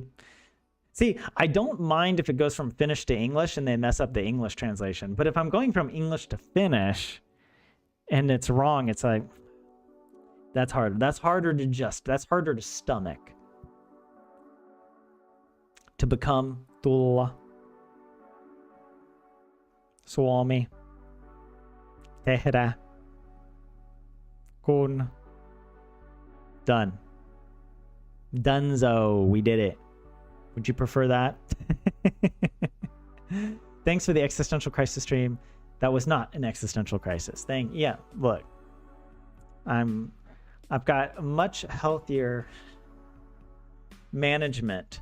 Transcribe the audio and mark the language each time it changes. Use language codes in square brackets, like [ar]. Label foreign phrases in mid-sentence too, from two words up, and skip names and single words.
[en] See, I don't mind if it goes from Finnish to English and they mess up the English translation. But if I'm going from English to Finnish and it's wrong, it's like, that's hard. That's harder to stomach. To become Tulla. [fi] Suomi. Tehdä. Kun. [en] Done. Dunzo. We did it. Would you prefer that? Thanks for the existential crisis stream. That was not an existential crisis. Yeah, look. I've got much healthier management.